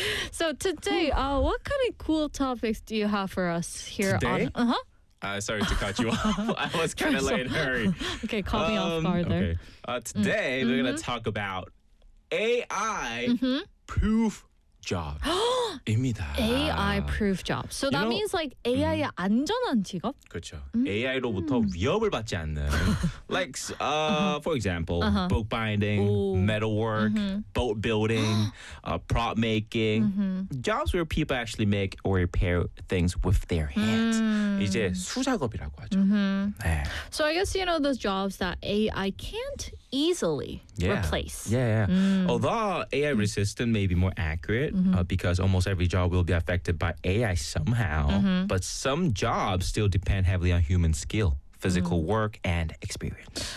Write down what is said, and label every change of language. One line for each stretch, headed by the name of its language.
English: So today, what kind of cool topics do you have for us here today? Sorry to cut you off. I was kind of late. Hurry. Okay, call me off farther. Okay. Today we're gonna talk about AI proof jobs
Korean: 입니다.
English: AI proof jobs. So that means like
Korean: AI의 안전한 직업? 그렇죠. AI로부터 위협을 받지 않는.
English: Like, for example, book binding, metalwork, boat building, prop making. Jobs where people actually make or repair things with their hands.
Korean: 이제 수작업이라고 하죠.
English: So I guess, you know, those jobs that AI can't easily replace. Yeah. Mm. Although AI resistant may be more accurate because almost every job will be affected by AI somehow, but some jobs still depend heavily on human skill, physical work, and experience.